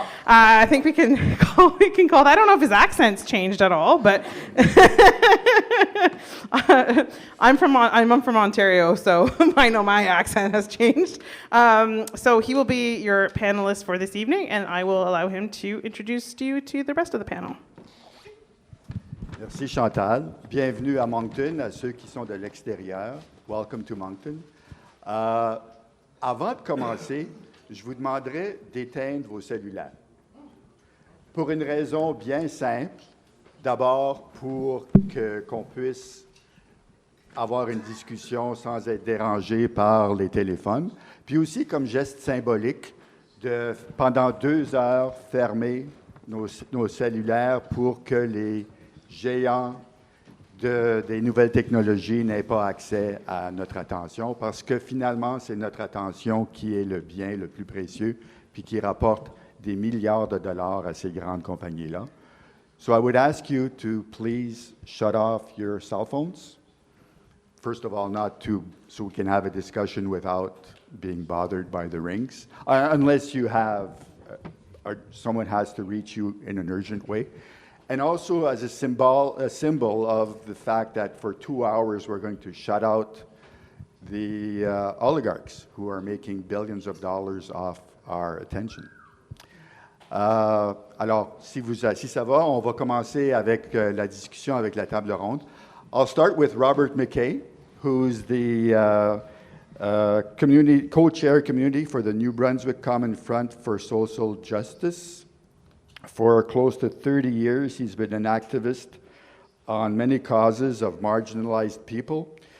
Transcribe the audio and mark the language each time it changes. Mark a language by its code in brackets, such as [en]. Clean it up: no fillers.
[en] I think we can call that. I don't know if his accent's changed at all, but I'm from Ontario, so I know my accent has changed. So he will be your panelist for this evening, and I will allow him to introduce you to the rest of the panel. [fr] Merci Chantal. Bienvenue à Moncton, à ceux qui sont de l'extérieur. [en] Welcome to Moncton. [fr] Avant de commencer, je vous demanderai d'éteindre vos cellulaires. Pour une raison bien simple. D'abord, pour qu'on puisse avoir une discussion sans être dérangé par les téléphones. Puis aussi, comme geste symbolique, de, pendant 2 heures, fermer nos cellulaires pour que les géants des nouvelles technologies n'aient pas accès à notre attention, parce que finalement, c'est notre attention qui est le bien le plus précieux, puis qui rapporte des milliards de dollars à ces grandes compagnies-là. [en] So I would ask you to please shut off your cell phones. First of all, so we can have a discussion without being bothered by the rings, unless you have, someone has to reach you in an urgent way. And also as a symbol of the fact that for 2 hours we're going to shut out the oligarchs who are making billions of dollars off our attention. [fr] Alors, si ça va, on va commencer avec la discussion avec la table ronde. [en] I'll start with Robert MacKay, who's the co-chair community for the New Brunswick Common Front for Social Justice. For close to 30 years, he's been an activist on many causes of marginalized people.